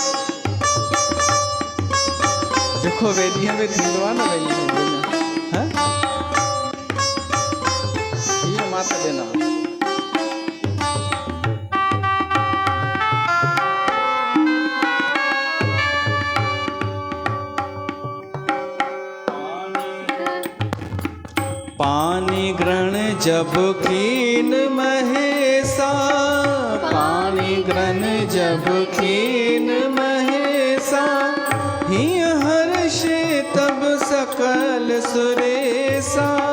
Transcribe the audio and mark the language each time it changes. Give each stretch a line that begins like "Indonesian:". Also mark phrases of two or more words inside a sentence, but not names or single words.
Sindhi: जेको वेदीअ में थींदो आहे न भई, हीअ मां त ॾिना।
Awadhi: पानी ग्रहण जब कीन महेशा, पानी ग्रहण जब कीन महेशा, हिय हर्षे तब सकल सुरेशा,